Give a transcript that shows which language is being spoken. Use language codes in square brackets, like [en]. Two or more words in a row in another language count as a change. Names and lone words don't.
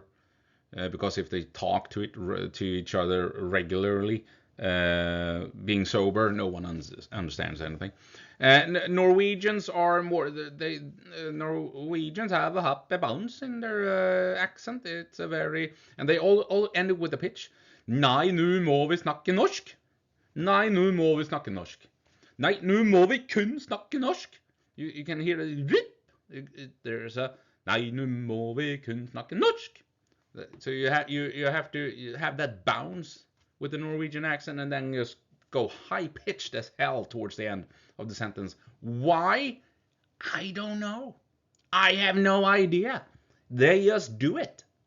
[en] Because if they talk to each other regularly, being sober, no one understands anything. Norwegians are more. Norwegians have a bounce in their accent. It's a very, and they all end it with a pitch. [no] Nei, nu må vi snakke norsk. Nei, nu må vi snakke norsk. Nei, nu må vi kun snakke norsk. [en] You can hear it. There's a [no] nei, nu må vi kun snakke norsk. [en] So you have to have that bounce with the Norwegian accent, and then just go high pitched as hell towards the end of the sentence. Why? I don't know. I have no idea. They just do it.